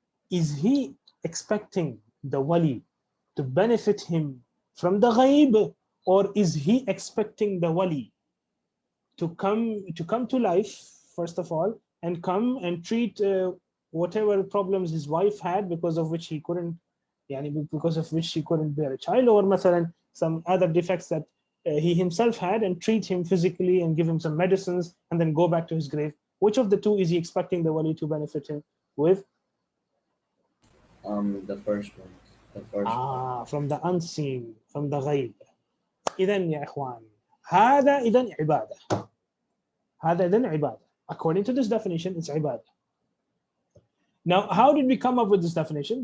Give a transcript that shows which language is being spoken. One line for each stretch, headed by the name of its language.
English: Is he expecting the wali to benefit him from the ghaib, or is he expecting the wali to come to life, first of all, and come and treat whatever problems his wife had, because of which she couldn't bear a child, or masalan, some other defects that he himself had, and treat him physically and give him some medicines and then go back to his grave? Which of the two is he expecting the wali to benefit him with? The first one. From the unseen, from the ghaib.
Arabic: إذن يا إخوان, هذا إذن عبادة.
English: According to this definition, it's ibadah. Now, how did we come up with this definition?